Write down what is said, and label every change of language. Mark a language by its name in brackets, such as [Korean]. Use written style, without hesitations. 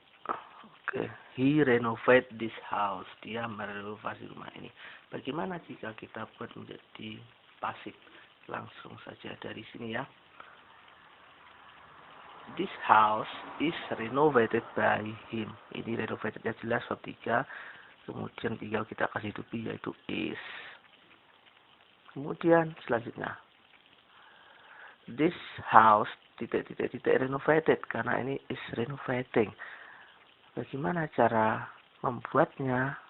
[English] Oke, he renovate this house. [Indonesian] Dia merenovasi rumah ini. Bagaimana jika kita buat menjadi pasif? Langsung saja dari sini ya. [English] This house is renovated by him. [Indonesian] Ini renovatednya jelas verb 3. Kemudian tinggal kita kasih to be yaitu is. Kemudian selanjutnya, [English] this house renovated [Indonesian] karena ini is renovating. Bagaimana cara membuatnya?